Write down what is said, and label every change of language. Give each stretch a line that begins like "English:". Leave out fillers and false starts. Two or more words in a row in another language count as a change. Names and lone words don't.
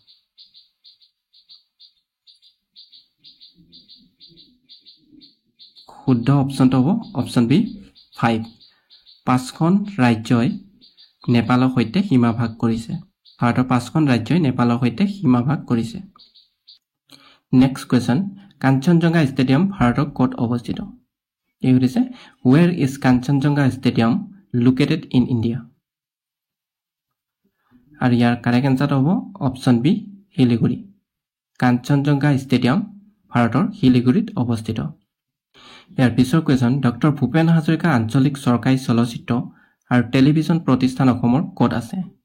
Assamese: শুদ্ধ অপচনটো হ'ব
English: option B
Assamese: 5 পাঁচখন ৰাজ্যই নেপালৰ সৈতে সীমা ভাগ কৰিছে ভাৰতৰ পাঁচখন ৰাজ্যই নেপালৰ সৈতে সীমা ভাগ কৰিছে
English: next question
Assamese: কাঞ্চনজংঘা ষ্টেডিয়াম ভাৰতৰ ক'ত অৱস্থিত এই হৈছে
English: where is Kanchenjunga stadium located in India
Assamese: আৰু ইয়াৰ
English: correct answerটো
Assamese: হ'ব
English: option B
Assamese: শিলিগুৰি কাঞ্চনজংঘা ষ্টেডিয়াম ভাৰতৰ শিলিগুৰিত অৱস্থিত ইয়াৰ পিছৰ কোৱেশ্চন ডক্টৰ ভূপেন হাজৰিকা আঞ্চলিক চৰকাৰী চলচ্চিত্ৰ আৰু টেলিভিছন প্ৰতিষ্ঠান অসমৰ ক'ত আছে